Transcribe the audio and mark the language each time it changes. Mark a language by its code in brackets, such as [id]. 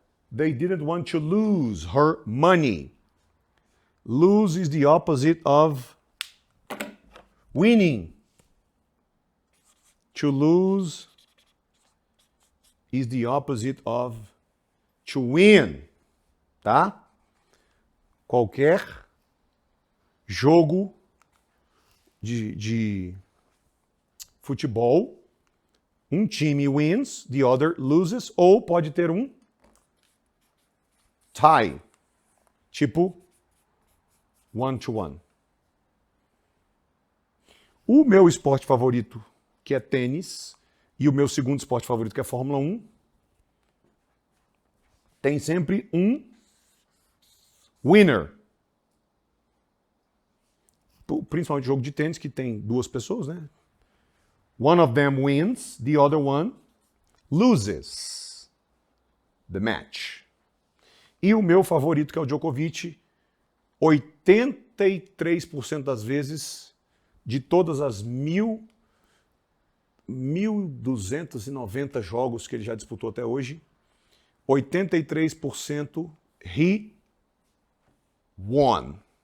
[en] They didn't want to lose her money. Lose is the opposite of winning. To lose is the opposite of to win, tá? [pt] Qualquer jogo de futebol, um time [en] wins, the other loses, [pt] ou pode ter um tie, tipo 1-1. O meu esporte favorito, que é tênis, e o meu segundo esporte favorito, que é Fórmula 1, tem sempre um winner. Principalmente jogo de tênis, que tem duas pessoas, né? [en] One of them wins, the other one loses the match. [pt] E o meu favorito, que é o Djokovic, 83% das vezes, de todas as 1.290 jogos que ele já disputou até hoje, 83% [en] he won.